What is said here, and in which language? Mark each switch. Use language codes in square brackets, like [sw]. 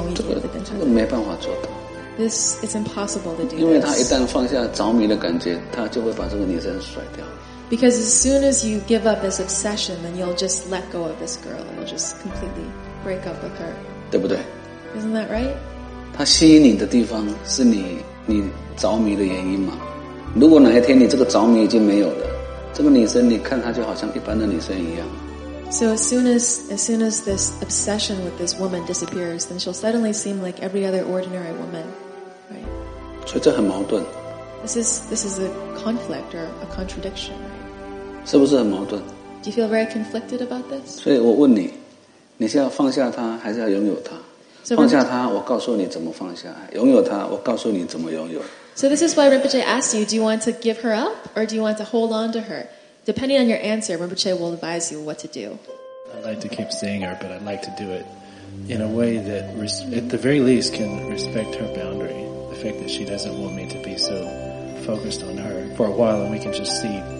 [zh] 他想要继续跟这位女生相处，但是他想要放下这种着迷的感觉，他只是想要轻松一点的跟她。这个没办法做到。 [en] This is impossible to do. [zh] 因为他一旦放下着迷的感觉，他就会把这个女生甩掉。 [en] Because as soon as you give up this obsession, then you'll just let go of this girl and you'll just completely break up with her. [zh] 对不对? [en] Isn't that right? [zh] 她吸引你的地方是你着迷的原因吗? 如果哪一天你这个着迷已经没有了，这个女生你看她就好像一般的女生一样。 [en] So as soon as this obsession with this woman disappears, then she'll suddenly seem like every other ordinary woman, right? [zh] 所以这很矛盾。 [en] This is a conflict or a contradiction, right? [zh] 是不是很矛盾? [en] Do you feel very conflicted about this? [zh] 所以我问你，你是要放下他，还是要拥有他？So 放下他，我告诉你怎么放下；拥有他，我告诉你怎么拥有。 [en] So this is why Rinpoche asked you, do you want to give her up or do you want to hold on to her? Depending on your answer, Rinpoche will advise you what to do. I'd like to keep seeing her, but I'd like to do it in a way that, at the very least, can respect her boundary. The fact that she doesn't want me to be so focused on her for a while, and we can just see.